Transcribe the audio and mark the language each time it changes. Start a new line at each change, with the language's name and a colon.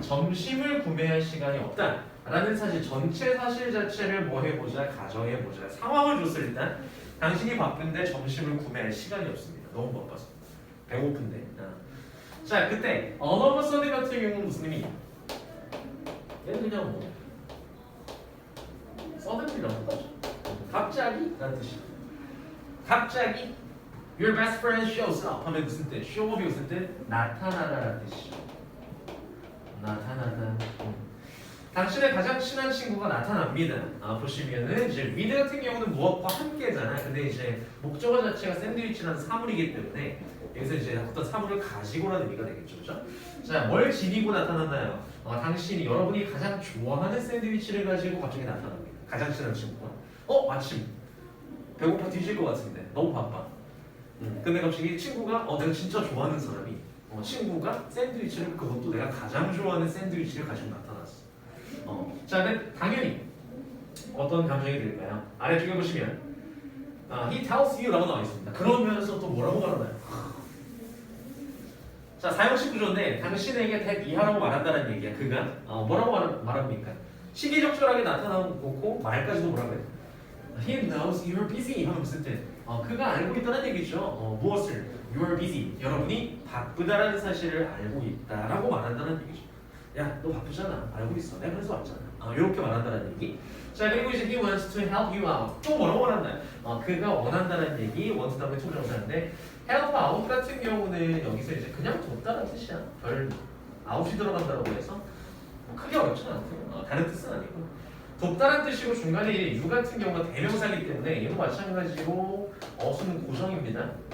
Korean: 점심을 구매할 시간이 없다 라는 사실 전체 사실 자체를 뭐 해보자 가정해보자 상황을 줬을 일단 당신이 바쁜데 점심을 구매할 시간이 없습니다. 너무 바빠서 배고픈데 자 그때
English: all of a sudden
Korean: 같은 경우는 무슨 의미? 얘는 그냥 뭐 suddenly라고 하죠. 갑자기? 라는 뜻이에요. 갑자기
English: Your best friend shows up
Korean: 하면 무슨 뜻? show up이 무슨 뜻? 나타나다라는 뜻이죠. 나타나다. 당신의 가장 친한 친구가 나타납니다. 보시면은 이제 with 같은 경우는 무엇과 함께잖아요. 근데 이제 목적어 자체가 샌드위치라는 사물이기 때문에 여기서 이제 어떤 사물을 가지고라는 의미가 되겠죠, 그렇죠? 자, 뭘 지니고 나타났나요? 당신이 여러분이 가장 좋아하는 샌드위치를 가지고 갑자기 나타납니다. 가장 친한 친구가. 마침 배고파 뒤질 것 같은데 너무 바빠. 근데 갑자기 친구가 내가 진짜 좋아하는 사람이 친구가 샌드위치를 그것도 내가 가장 좋아하는 샌드위치를 가지고 나타났어. 자, 근데 당연히 어떤 감정이 들까요? 아래쪽에 보시면
English: he tells you
Korean: 라고 나와 있습니다. 그러면서 또 뭐라고 말하나요? 자, 사용식 구조인데 당신에게 that 이하라고 말한다는 얘기야. 그가 뭐라고 말합니까? 시기적절하게 나타나고 말까지도 뭐라고 해요?
English: He knows you're busy
Korean: 하면 무슨 뜻? 그가 알고 있다는 얘기죠. 무엇을?
English: You're busy.
Korean: 여러분이 바쁘다라는 사실을 알고 있다라고 말한다는 얘기죠. 야, 너 바쁘잖아. 알고 있어. 내가 그래서 왔잖아. 이렇게 말한다는 얘기. 자, 그리고 이제
English: he wants to help you out.
Korean: 또 뭐라고 말한다요? 그가 원한다는 얘기. want 다음에 to 명사인데 help out 같은 경우는 여기서 이제 그냥 돕다라는 뜻이야. 별 out이 들어간다고 해서 크게 어렵진 않고요. 다른 뜻은 아니고. 돕다는 뜻이고 중간에 you 같은 경우가 대명사이기 때문에 얘도 마찬가지로 어순은 고정입니다.